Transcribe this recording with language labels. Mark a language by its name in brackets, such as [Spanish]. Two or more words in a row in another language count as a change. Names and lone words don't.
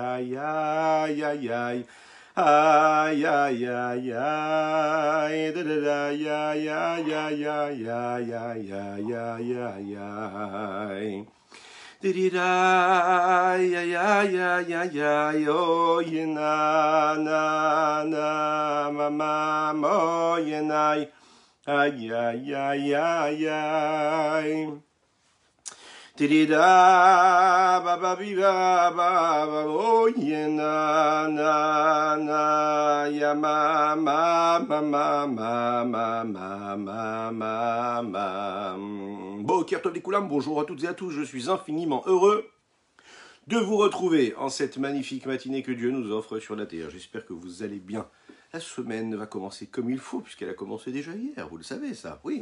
[French] Dida ya yo yena na ma mo yena Dida ba viva ba o yena na ya ma Bon, Kirtov Dikoulam, bonjour à toutes et à tous, je suis infiniment heureux de vous retrouver en cette magnifique matinée que Dieu nous offre sur la terre. J'espère que vous allez bien. La semaine va commencer comme il faut, puisqu'elle a commencé déjà hier, vous le savez ça, oui.